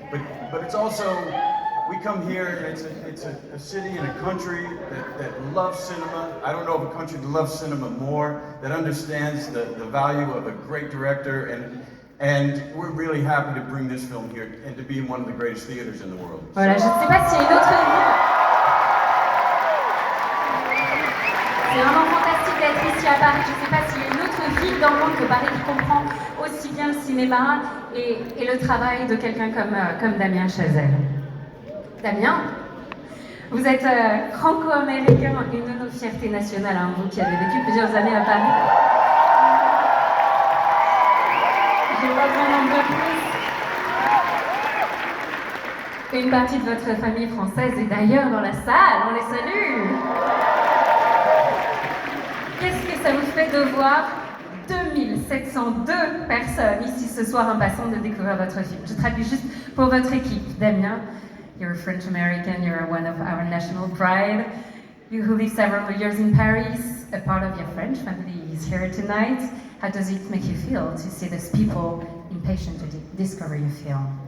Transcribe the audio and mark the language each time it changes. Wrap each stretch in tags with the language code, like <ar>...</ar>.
<en>But it's also, we come here and it's a city and a country that loves cinema. I don't know of a country that loves cinema more, that understands the value of a great director, and we're really happy to bring this film here and to be in one of the greatest theaters in the world.</en> <fr>Voilà, je ne sais pas s'il y a une autre ville. C'est vraiment fantastique d'être ici à Paris. Je ne sais pas s'il y a une autre ville dans le monde que Paris qui comprend aussi bien le cinéma et le travail de quelqu'un comme Damien Chazelle. Damien, vous êtes franco-américain, une de nos fiertés nationales, hein, vous qui avez vécu plusieurs années à Paris. Je vois grand nombre de plus. Une partie de votre famille française est d'ailleurs dans la salle, on les salue. Qu'est-ce que ça vous fait de voir 2702 personnes ici ce soir en passant de découvrir votre film? Je traduis juste pour votre équipe.</fr> <en>Damien, you're French American, you're one of our national pride. You who live several years in Paris, a part of your French family is here tonight. How does it make you feel to see those people impatient to discover your film?</en>